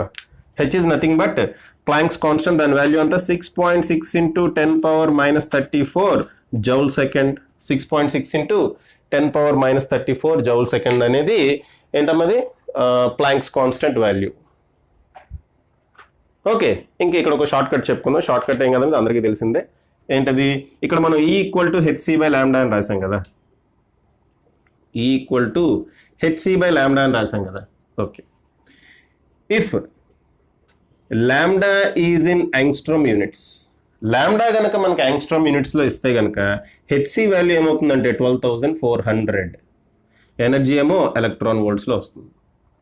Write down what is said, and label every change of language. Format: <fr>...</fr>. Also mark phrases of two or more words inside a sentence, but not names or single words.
<en>H is nothing but Planck's constant.</en> <te>దాని వాల్యూ అంతా</te> <en>6.6 × 10⁻⁻34 joule second.</en> <te>6.6 × 10⁻⁻34</te> <en>joule second</en> <te>అనేది ఏంటమ్మది?</te> <en>Planck's constant value.</en> <te>ఓకే, ఇంకా ఇక్కడ ఒక</te> <en>short cut</en> <te>చెప్పుకుందాం.</te> <en>short cut</en> <te>ఏం కదండి, అందరికీ తెలిసిందే. ఏంటది? ఇక్కడ మనం</te> <en>equal to hc/λ</en> <te>అని రాసాం కదా.</te> <en>equal to hc/λ</en> <te>అని రాసాం కదా.</te> <en>Okay, if lambda is in angstrom units,</en> <te>లాంబ్డా కనుక మనకి</te> <en>angstrom unitslo</en> <te>ఇస్తే కనుక</te> <en>hc value ఏమవుతుందంటే 12,400.</en> <te>ఎనర్జీ ఏమో</te> <en>electron voltslo</en> <te>వస్తుంది.</te>